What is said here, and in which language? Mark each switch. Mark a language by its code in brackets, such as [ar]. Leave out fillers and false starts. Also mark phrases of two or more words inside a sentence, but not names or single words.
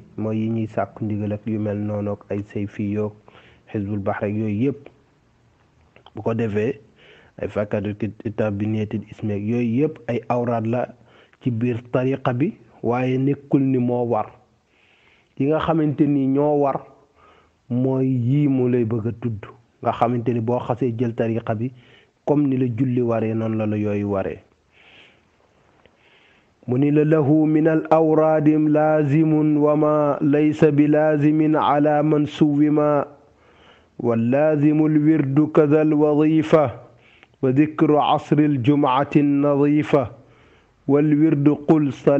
[wo] mooy yi ñuy sàkku ndigal ak yu mel noonu ak ay sayfi yoog xisbul bahr rek yooyu yëpp bu ko defee ay fakkatu kitaab bi neetit ismeeg yooyu yëpp ay awraad la ci biir tariqa bi waaye nekkul ni moo war yi nga xamante ni ñoo war mooy yii mu lay bëgg a tudd nga xamante ni boo xasee jël tariqa bi comme ni la julli waree noonu la la yooyu waree [ar] من له من الأوراد لازم وما ليس بلازم على من سوما واللازم الورد كذا الوظيفة وذكر عصر الجمعة النظيفة والورد قل